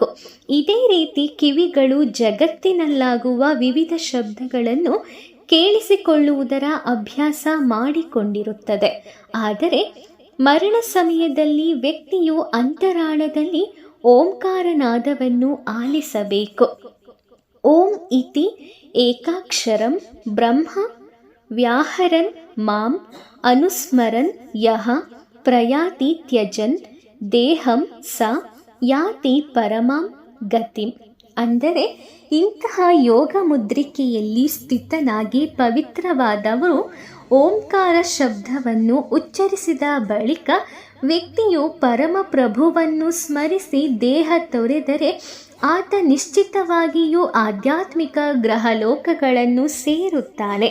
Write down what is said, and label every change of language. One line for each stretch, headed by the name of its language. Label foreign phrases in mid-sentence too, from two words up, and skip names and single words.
Kannada: ಇದೇ ರೀತಿ ಕಿವಿಗಳು ಜಗತ್ತಿನಲ್ಲಾಗುವ ವಿವಿಧ ಶಬ್ದಗಳನ್ನು ಕೇಳಿಸಿಕೊಳ್ಳುವುದರ ಅಭ್ಯಾಸ ಮಾಡಿಕೊಂಡಿರುತ್ತದೆ. ಆದರೆ ಮರಣ ಸಮಯದಲ್ಲಿ ವ್ಯಕ್ತಿಯು ಅಂತರಾಳದಲ್ಲಿ ಓಂಕಾರನಾದವನ್ನು ಆಲಿಸಬೇಕು.
Sanskrit: ಓಂ ಇತಿ ಏಕಾಕ್ಷರಂ ಬ್ರಹ್ಮ ವ್ಯಾಹರನ್ ಮಾಂ ಅನುಸ್ಮರನ್ ಯಹ ಪ್ರಯಾತಿ ತ್ಯಜನ್ ದೇಹಂ ಸ ಯಾತಿ ಪರಮಾಂ ಗತಿಂ.
Kannada: ಅಂದರೆ ಇಂತಹ ಯೋಗ ಮುದ್ರಿಕೆಯಲ್ಲಿ ಸ್ಥಿತನಾಗಿ ಪವಿತ್ರವಾದವರು ಓಂಕಾರ ಶಬ್ದವನ್ನು ಉಚ್ಚರಿಸಿದ ಬಳಿಕ ವ್ಯಕ್ತಿಯು ಪರಮಪ್ರಭುವನ್ನು ಸ್ಮರಿಸಿ ದೇಹ ತೊರೆದರೆ ಆತ ನಿಶ್ಚಿತವಾಗಿಯೂ ಆಧ್ಯಾತ್ಮಿಕ ಗ್ರಹಲೋಕಗಳನ್ನು ಸೇರುತ್ತಾನೆ.